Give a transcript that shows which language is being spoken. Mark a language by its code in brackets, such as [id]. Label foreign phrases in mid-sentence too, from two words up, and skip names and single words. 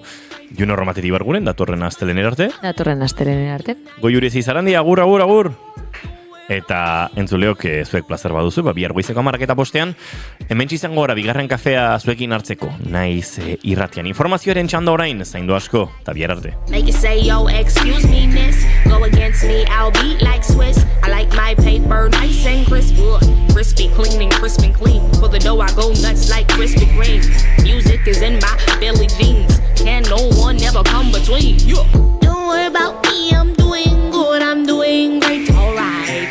[eu] Juno Romateri barguren, datorren astelener arte. Goiurez Izarandi, agur! Eta entzuleok zuek plazer baduzu, bihar goizeko 11:00 hemen izango gara bigarren kafea zuekin hartzeko, naiz irratian. Informazioaren txanda orain, zaindu asko, eta bihar arte. [en] Make it say, yo, excuse me, miss. Go against me, I'll be like Swiss. I like my paper nice and crisp. Crispy, clean and crisp and clean. For the dough, I go nuts like Krispy Kreme. Music is in my Billie Jeans. Can no one ever come between? Don't worry about me, I'm doing good, I'm doing great, alright.